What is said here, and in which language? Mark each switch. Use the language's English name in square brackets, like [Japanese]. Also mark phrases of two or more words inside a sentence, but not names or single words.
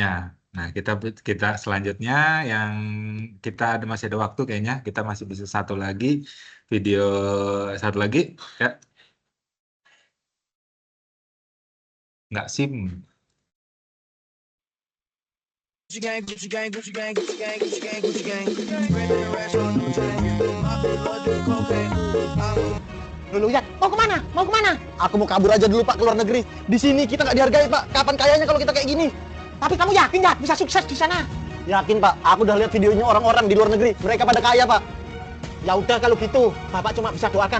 [Indonesian] Nah, kita selanjutnya yang kita masih ada waktu kayaknya kita masih bisa satu lagi video satu lagi ya. Nggak SIM. [English] Gucci gang, Gucci gang, Gucci gang, Gucci gang, Gucci gang, Gucci gang. Spending racks on the chain. I feel like doing cocaine. [Indonesian] Dulu ya, mau kemana? Mau kemana? Aku mau kabur aja dulu Pak ke luar negeri. Di sini kita nggak dihargai Pak. Kapan kayanya kalau kita kayak gini? Tapi kamu yakin nggak bisa sukses di sana? Yakin Pak. Aku udah lihat videonya orang-orang di luar negeri. Mereka pada kaya Pak. Ya udah kalau gitu, Bapak cuma bisa doakan.